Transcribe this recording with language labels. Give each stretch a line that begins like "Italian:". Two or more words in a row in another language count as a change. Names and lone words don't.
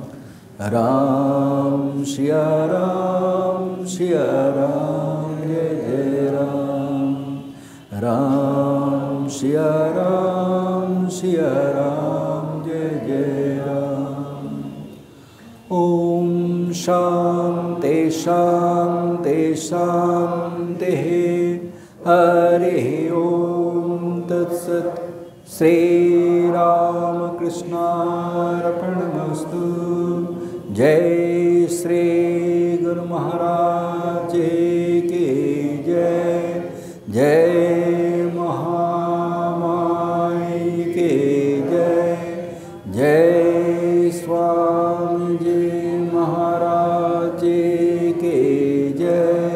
Hindi: राम सिया राम सिया राम जय जय राम। राम सिया राम सिया राम जय जय राम।
Sanskrit: ওম শান্তি শান্তি শান্তি। हरि ओम तत्सत्। श्री रामकृष्णार्पणमस्तु।
Hindi: जय श्री गुरु महाराज की जय। जय महामाई की जय। जय स्वामी जी महाराज की जय।